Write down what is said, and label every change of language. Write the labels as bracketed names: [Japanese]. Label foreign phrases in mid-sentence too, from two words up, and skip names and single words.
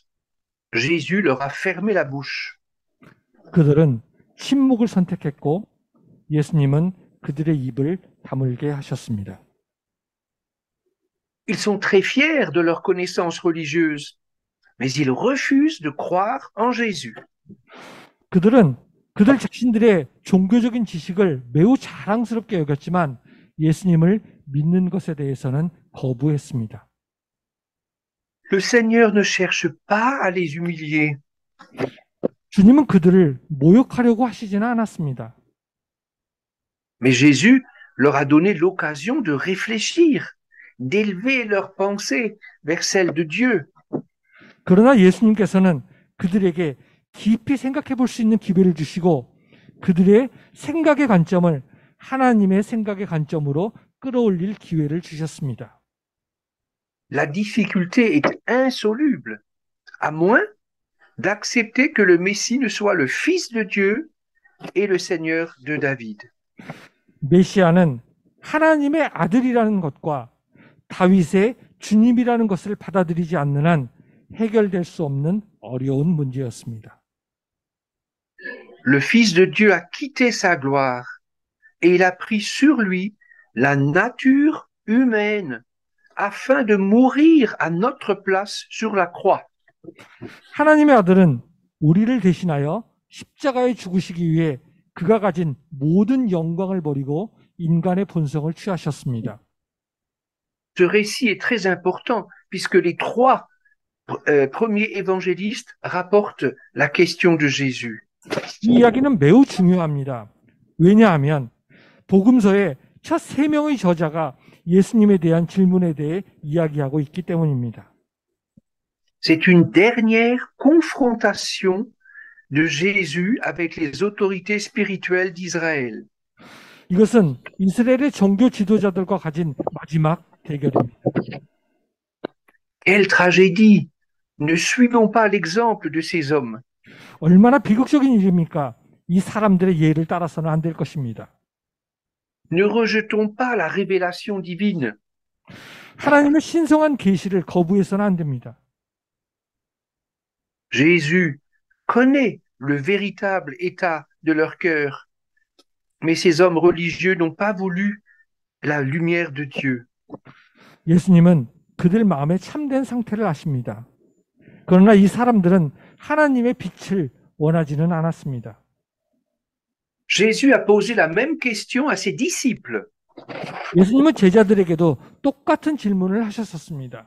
[French] Jésus leur a fermé la bouche. [Korean] 그들은 침묵을 선택했고 예수님은 그들의 입을 다물게 하셨습니다. [French] Ils sont très fiers de leur connaissance religieuse, mais ils refusent de croire en Jésus. [Korean] 그들은 그들 자신들의 종교적인 지식을 매우 자랑스럽게 여겼지만 예수님을 믿는 것에 대해서는 거부했습니다. [French] Le Seigneur ne cherche pas à les humilier. [Korean] 주님은 그들을 모욕하려고 하시지는 않았습니다. [French] Mais Jésus leur a donné l'occasion de réfléchir, d'élever leurs pensées, vers celle de Dieu. [Korean] 그러나 예수님께서는 그들에게 깊이 생각해 볼 수 있는 기회를 주시고 그들의 생각의 관점을 하나님의 생각의 관점으로 끌어올릴 기회를 주셨습니다. [French] La difficulté est insoluble, à moins d'accepter que le Messie ne soit le Fils de Dieu et le Seigneur de David. [Korean] 메시아는 하나님의 아들이라는 것과 다윗의 주님이라는 것을 받아들이지 않는 한 해결될 수 없는 어려운 문제였습니다. [French] Le Fils de Dieu a quitté sa gloire et il a pris sur lui la nature humaine afin de mourir à notre place sur la croix. [Korean] 하나님의 아들은 우리를 대신하여 십자가에 죽으시기 위해 그가 가진 모든 영광을 버리고 인간의 본성을 취하셨습니다. [French] Ce récit est très important puisque les trois premiers évangélistes rapportent la question de Jésus. [Korean] 이 이야기는 매우 중요합니다. 왜냐하면 복음서의 첫 세 명의 저자가 예수님에 대한 질문에 대해 이야기하고 있기 때문입니다. [French] C'est une dernière confrontation de Jésus avec les autorités spirituelles d'Israël. [Korean] 이것은 이스라엘의 종교 지도자들과 가진 마지막 대결입니다. [French] Quelle tragédie! Ne suivons pas l'exemple de ces hommes. [Korean] 얼마나 비극적인 일입니까? 이 사람들의 예를 따라서는 안 될 것입니다. [French] Ne rejetons pas la révélation divine. [Korean] 하나님의 신성한 계시를 거부해서는 안 됩니다. [French] Jésus connaît le véritable état de leur cœur, mais ces hommes religieux n'ont pas voulu la lumière de Dieu. [Korean] 예수님은 그들 마음의 참된 상태를 아십니다. 그러나 이 사람들은 하나님의 빛을 원하지는 않았습니다. [French] Jésus a posé la même question à ses disciples. [Korean] 예수님은 제자들에게도 똑같은 질문을 하셨었습니다.